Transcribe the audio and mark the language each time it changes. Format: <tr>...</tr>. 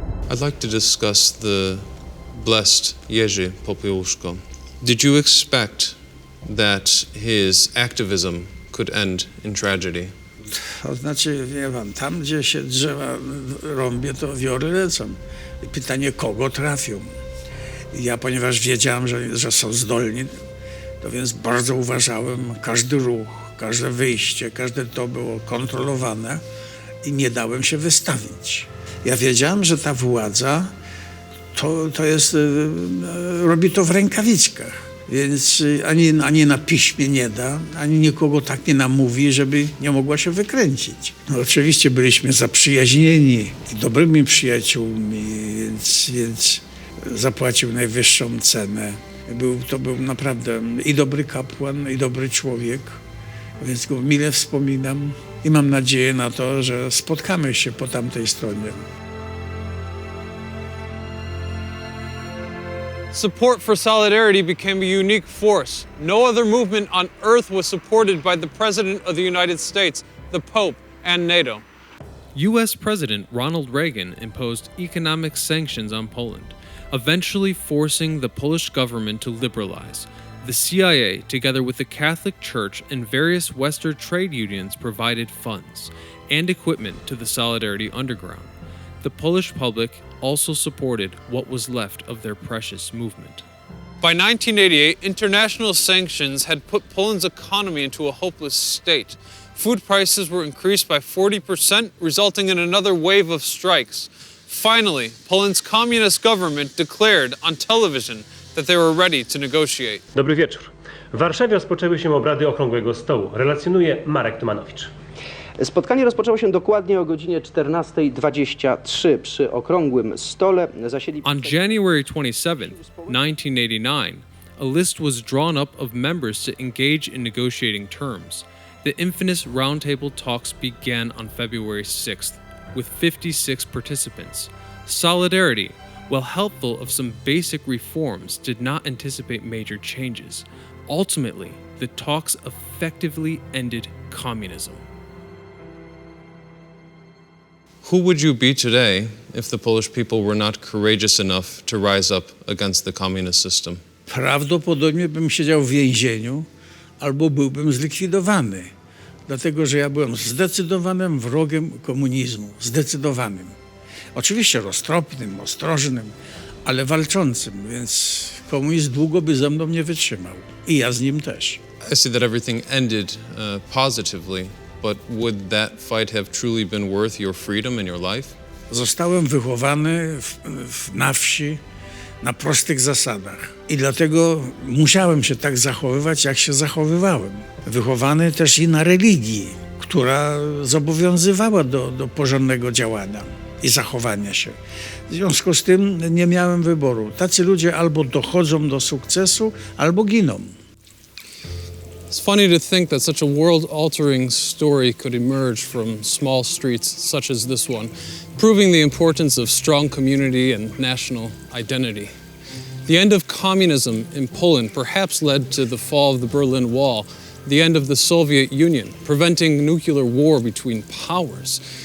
<en>I'd like to discuss the blessed Jerzy Popiełuszko. Did you expect that his activism could end in tragedy?</en> <pl>To znaczy, wie pan, tam gdzie się drzewa rąbie, to wiory lecą. I pytanie, kogo trafią? I ja, ponieważ wiedziałem, że są zdolni, to więc bardzo uważałem każdy ruch, każde wyjście, każde to było kontrolowane i nie dałem się wystawić. Ja wiedziałem, że ta władza to jest, robi to w rękawiczkach, więc ani na piśmie nie da, ani nikogo tak nie namówi, żeby nie mogła się wykręcić. No, oczywiście byliśmy zaprzyjaźnieni i dobrymi przyjaciółmi, więc zapłacił najwyższą cenę. To był naprawdę i dobry kapłan, i dobry człowiek, więc go mile wspominam i mam nadzieję na to, że spotkamy się po tamtej stronie.</pl> <en>Support for Solidarity became a unique force. No other movement on earth was supported by the President of the United States, the Pope, and NATO. U.S. President Ronald Reagan imposed economic sanctions on Poland, eventually forcing the Polish government to liberalize. The CIA, together with the Catholic Church and various Western trade unions, provided funds and equipment to the Solidarity Underground. The Polish public also supported what was left of their precious movement. By 1988, international sanctions had put Poland's economy into a hopeless state. Food prices were increased by 40%, resulting in another wave of strikes. Finally, Poland's communist government declared on television that they were ready to negotiate.</en> <pl>Dobry wieczór. W Warszawie rozpoczęły się obrady Okrągłego Stołu. Relacjonuje Marek Tumanowicz. Spotkanie rozpoczęło się dokładnie o godzinie 14:23. Przy Okrągłym Stole zasiedli...</pl> <en>On January 27, 1989, a list was drawn up of members to engage in negotiating terms. The infamous roundtable talks began on February 6th, with 56 participants. Solidarity, while helpful of some basic reforms, did not anticipate major changes. Ultimately, the talks effectively ended communism. Who would you be today if the Polish people were not courageous enough to rise up against the communist system?</en> <pl>Prawdopodobnie bym siedział w więzieniu albo byłbym zlikwidowany, dlatego że ja byłem zdecydowanym wrogiem komunizmu, zdecydowanym. Oczywiście roztropnym, ostrożnym, ale walczącym, więc komunizm długo by ze mną nie wytrzymał. I ja z nim też.</pl> <en>I see that everything ended positively, but would that fight have truly been worth your freedom and your life?</en> <pl>Zostałem wychowany na wsi na prostych zasadach i dlatego musiałem się tak zachowywać, jak się zachowywałem. Wychowany też i na religii, która zobowiązywała do porządnego działania i zachowania się. W związku z tym nie miałem wyboru. Tacy ludzie albo dochodzą do sukcesu, albo giną.</pl> <en>It's funny to think that such a world-altering story could emerge from small streets such as this one, proving the importance of strong community and national identity. The end of communism in Poland perhaps led to the fall of the Berlin Wall, the end of the Soviet Union, preventing nuclear war between powers.</en>